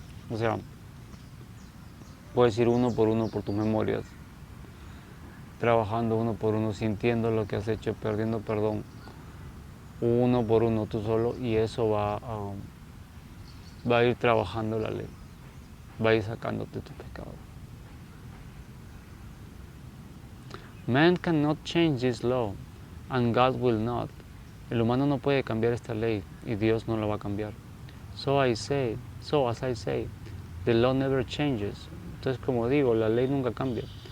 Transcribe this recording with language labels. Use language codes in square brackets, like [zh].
[es] O sea, puedes ir uno por tus memorias, trabajando uno por uno, sintiendo lo que has hecho, perdiendo perdón, uno por uno tú solo, y eso va a ir trabajando la ley, va a ir sacándote tu pecado. [en] Man cannot change this law, and God will not. [es] El humano no puede cambiar esta ley, y Dios no la va a cambiar. [en] So as I say, the law never changes. [es] Entonces, como digo, la ley nunca cambia.